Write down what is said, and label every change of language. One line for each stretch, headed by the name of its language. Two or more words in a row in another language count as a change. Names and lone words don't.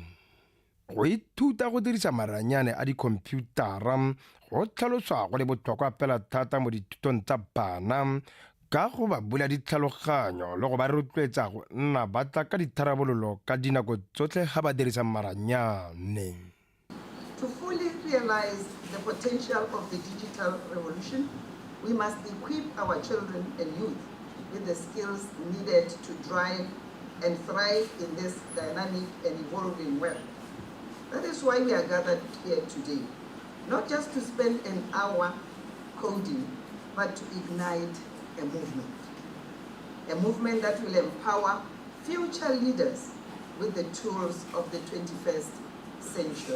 Tswana: Go ithuta go dirisa maranyane a dikhomputara go tlhaloswa go le botlhokwa pela thata mo dithutong tsa bana ka go ba bula ditlhaloganyo le go ba rotloetsa go nna ba tla ka ditharabololo ka dinako tsotlhe ga ba dirisa maranyane.
English: To fully realize the potential of the digital revolution, we must equip our children and youth with the skills needed to drive and thrive in this dynamic and evolving world. That is why we are gathered here today, not just to spend an hour coding, but to ignite a movement that will empower future leaders with the tools of the 21st century.